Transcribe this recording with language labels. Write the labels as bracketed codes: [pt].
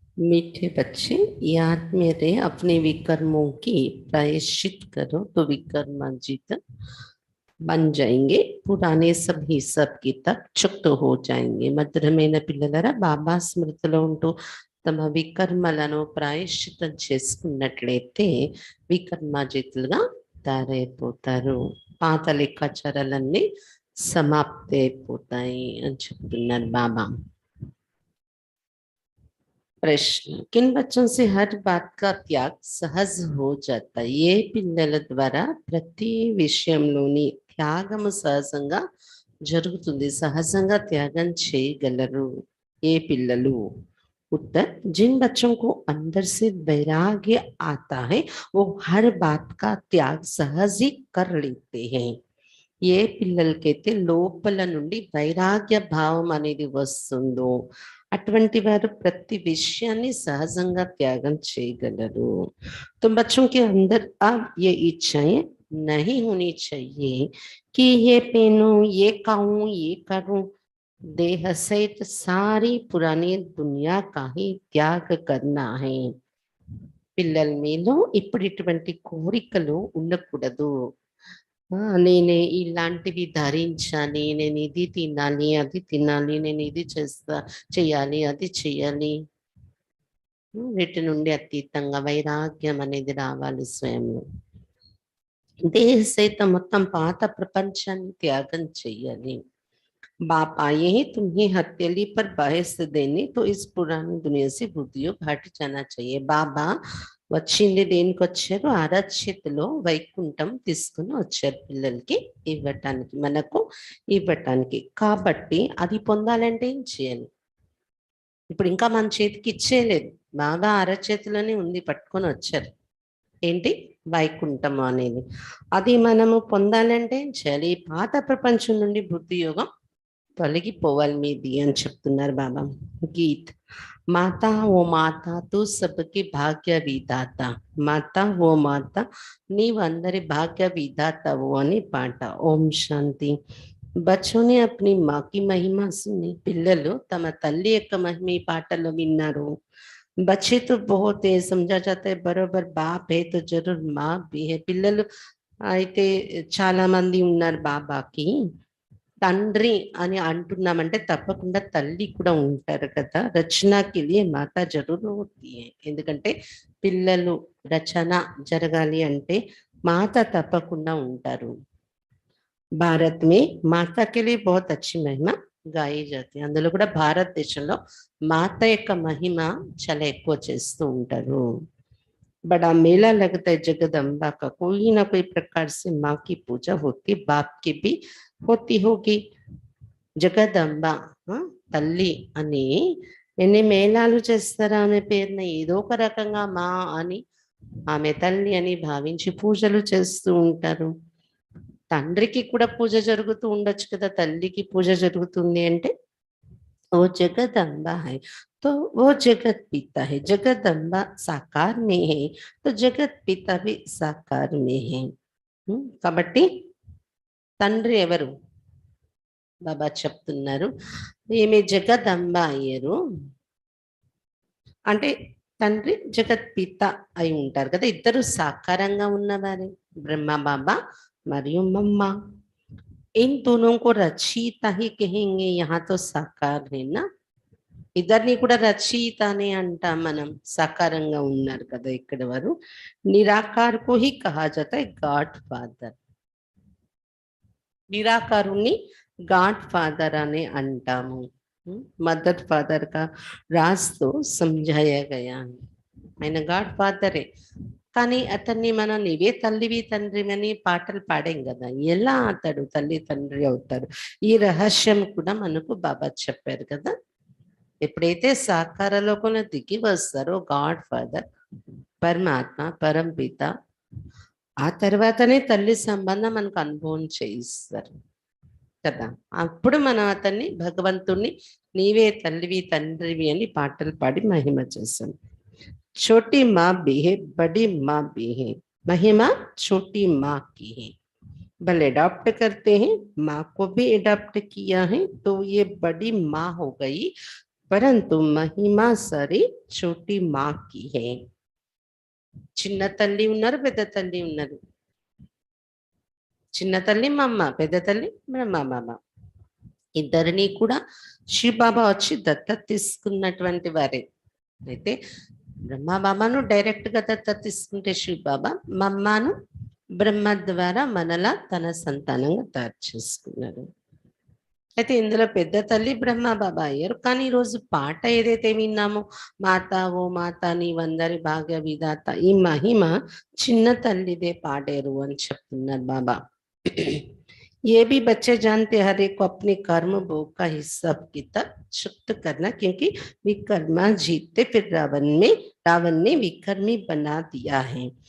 [hi] मीठे बच्चे, याद में रहे अपने विकर्मों की प्रायश्चित करो तो विकर्माजित बन जाएंगे। पुराने सब हिसाब किताब చుక్త हो जाएंगे। [te] మధురమైన పిల్లలరా, బాబా స్మృతిలో ఉంటూ తమ వికర్మలను ప్రాయశ్చితం చేసుకున్నట్లయితే వికర్మాజితులుగా తయారైపోతారు. పాత లెక్కాచారాలన్నీ సమాప్తి అయిపోతాయి అని చెప్తున్నారు బాబా. [hi] प्रश्न, किन बच्चों से हर बात का त्याग सहज हो जाता है? [te] ఏ పిల్లల ద్వారా ప్రతి విషయంలోని త్యాగము సహజంగా జరుగుతుంది, సహజంగా త్యాగం చేయగలరు ఏ పిల్లలు? [hi] उत्तर, जिन बच्चों को अंदर से वैराग्य आता है वो हर बात का त्याग सहज ही कर लेते हैं। [te] ఏ పిల్లలకైతే లోపల నుండి వైరాగ్య భావం అనేది వస్తుందో అటువంటి వారు ప్రతి విషయాన్ని సహజంగా త్యాగం చేయగలరు. [hi] तो बच्चों के अंदर अब ये इच्छाएं नहीं होनी चाहिए कि ये पहनूं, ये खाऊं, ये करूं। देह सहित सारी पुरानी दुनिया का ही त्याग करना है। [te] పిల్లల మీలో ఇప్పుడు ఇటువంటి కోరికలు ఉండకూడదు. నేనే ఇలాంటివి ధరించాలి, నేను ఇది తినాలి, అది తినాలి, నేను ఇది చేయాలి, అది చేయాలి. వీటి నుండి అతీతంగా వైరాగ్యం అనేది రావాలి స్వయంలో. దేహ సహిత మొత్తం పాత ప్రపంచాన్ని త్యాగం చెయ్యాలి. [hi] बाप आए हैं तुम्हें हथेली पर बहस देने, तो इस पुरानी दुनिया से बुद्धियोग हट जाना चाहिए। [te] బాబా వచ్చింది దేనికి వచ్చారు? అరచేతిలో వైకుంఠం తీసుకుని వచ్చారు పిల్లలకి ఇవ్వటానికి, మనకు ఇవ్వటానికి. కాబట్టి అది పొందాలంటే ఏం చేయాలి? ఇప్పుడు ఇంకా మన చేతికి ఇచ్చేయలేదు, బాబా అరచేతిలోనే ఉంది, పట్టుకొని వచ్చారు. ఏంటి? వైకుంఠం అనేది. అది మనము పొందాలంటే ఏం చేయాలి? పాత ప్రపంచం నుండి బుద్ధి యోగం తొలగిపోవాలి మీది అని చెప్తున్నారు బాబా. గీత్, [hi] మాతా ఓ మాతా తూ సబ్కి భాగ్య విధాత, [te] మాతా ఓ మాత నీవు అందరి భాగ్య విధాతవు అని పాట. ఓం శాంతి. [hi] बच्चों ने अपनी माँ की महिमा सुनी, [te] పిల్లలు తమ తల్లి యొక్క మహిమ ఈ పాటలో విన్నారు. [hi] बच्चे तो बहुत है, समझा जाता है बरोबर बाप है तो जरूर माँ भी है। [te] పిల్లలు అయితే చాలా మంది ఉన్నారు బాబాకి, తండ్రి అని అంటున్నామంటే తప్పకుండా తల్లి కూడా ఉంటారు కదా. [hi] రచనకి లియే మాత జరూర్ హోతీ హై, [te] ఎందుకంటే పిల్లలు రచన జరగాలి అంటే మాత తప్పకుండా ఉంటారు. [hi] భారత్ మే మాతా కే లియే బహుత్ అచ్చి మహిమ గాయి జాతి, [te] అందులో కూడా భారతదేశంలో మాత యొక్క మహిమ చాలా ఎక్కువ చేస్తూ ఉంటారు. [hi] बड़ा मेला लगता है जगदम्बा का, कोई ना कोई प्रकार से माँ की पूजा होती, बाप की भी होती होगी. [te] జగదంబ తల్లి అని ఎన్ని మేళాలు చేస్తారా? ఆమె పేరున ఏదో ఒక రకంగా మా అని ఆమె తల్లి అని భావించి పూజలు చేస్తూ ఉంటారు. తండ్రికి కూడా పూజ జరుగుతూ ఉండొచ్చు కదా, తల్లికి పూజ జరుగుతుంది అంటే [hi] वो जगदम्बा है तो वो जगत पिता है। [te] जगदम्बा साकार में है तो जगत पिता भी साकार में है। కాబట్టి తండ్రి ఎవరు? బాబా చెప్తున్నారు ఈమె జగదంబ అయ్యారు అంటే తండ్రి జగత్ పిత అయి ఉంటారు కదా. ఇద్దరు సాకారంగా ఉన్నవారే, బ్రహ్మ బాబా మరియు మమ్మ. [hi] इन दोनों को रचयिता ही कहेंगे, यहाँ तो साकार है ना. [te] ఇద్దరిని కూడా రచయిత అని అంటాం మనం, సాకారంగా ఉన్నారు కదా ఇక్కడ వారు. [hi] నిరాకార్ को ही कहा जाता है गॉड फादर, [te] నిరాకారుణ్ణి गाड फादर అనే అంటాము. [hi] మదర్ ఫాదర్ కా రాజ్ తో సమझाया गया है. [te] ఆయన గాడ్ ఫాదరే, కానీ అతన్ని మనం నీవే తల్లివి తండ్రివని పాటలు పాడాం కదా, ఎలా అతడు తల్లి తండ్రి అవుతాడు? ఈ రహస్యం కూడా మనకు బాబా చెప్పారు కదా. ఎప్పుడైతే సాకార లోకంలో దిగి వస్తారో గాడ్ ఫాదర్, పరమాత్మ, పరంపిత, ఆ తర్వాతనే తల్లి సంబంధం మనకు అనుభవం చేయిస్తారు కదా. అప్పుడు మనం అతన్ని భగవంతుణ్ణి నీవే తల్లివి తండ్రివి అని పాటలు పాడి మహిమ చేస్తాం. [hi] छोटी माँ भी है, [te] बड़ी माँ भी है, [hi] महिमा छोटी माँ की है। भले अडॉप्ट करते हैं, माँ को भी अडॉप्ट किया है तो ये बड़ी माँ हो गई, परंतु महिमा सारी छोटी माँ की है। [te] చిన్న తల్లి ఉన్నారు, పెద్ద తల్లి ఉన్నారు. చిన్న తల్లి మా అమ్మ, పెద్ద తల్లి బ్రహ్మ బాబా. ఇద్దరిని కూడా శివబాబా వచ్చి దత్తత తీసుకున్నటువంటి వారే. అయితే బ్రహ్మ బాబాను డైరెక్ట్ గా దత్తత తీసుకుంటే శివబాబా మమ్మను బ్రహ్మ ద్వారా మనలా తన సంతానంగా తయారు చేసుకున్నారు. అయితే ఇందులో పెద్ద తల్లి బ్రహ్మ బాబా అయ్యారు. కానీ ఈరోజు పాట ఏదైతే విన్నామో, మాత ఓ మాత నీవందరి భాగ్య విధాత, ఈ మహిమ చిన్న తల్లిదే పాడారు అని చెప్తున్నారు బాబా. [hi] ये भी बच्चे जानते हर एक को अपने कर्म भोग का हिसाब किताब शुक्त करना, क्योंकि विकर्मा जीतते फिर రావణ్ ని వికర్మి బనా దియా హై.